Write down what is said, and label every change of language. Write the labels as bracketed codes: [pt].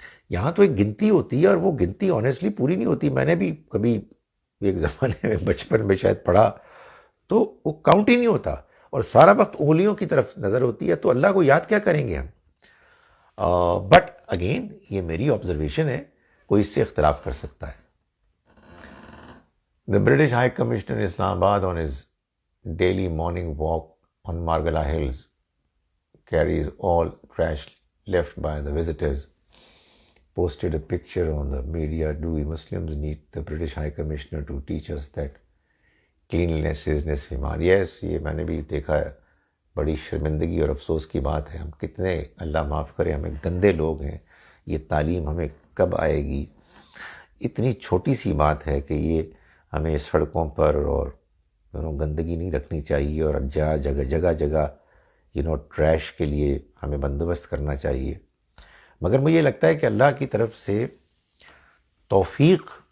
[ur] یہاں تو ایک گنتی ہوتی ہے اور وہ گنتی آنیسٹلی پوری نہیں ہوتی. میں نے بھی کبھی ایک زمانے میں بچپن میں شاید پڑھا تو وہ کاؤنٹ ہی نہیں ہوتا، اور سارا وقت انگلیوں کی طرف نظر ہوتی ہے، تو اللہ کو یاد کیا کریں گے ہم. [en] but again [ur] یہ میری آبزرویشن ہے، کوئی اس سے اختلاف کر سکتا ہے. [en] The British High Commissioner in Islamabad on his daily morning walk on Margala Hills carries all trash left by the visitors. Posted a picture on the media. Do we Muslims need the British High Commissioner to teach us that cleanliness is nisf iman? [ur] Yes, یہ میں نے بھی دیکھا ہے. بڑی شرمندگی اور افسوس کی بات ہے. ہم کتنے، اللہ معاف کرے، ہمیں گندے لوگ ہیں. یہ تعلیم ہمیں کب آئے گی؟ اتنی چھوٹی سی بات ہے کہ یہ ہمیں سڑکوں پر اور گندگی نہیں رکھنی چاہیے، اور جگہ جگہ ٹریش کے لیے ہمیں بندوبست کرنا چاہیے. مگر مجھے لگتا ہے کہ اللہ کی طرف سے توفیق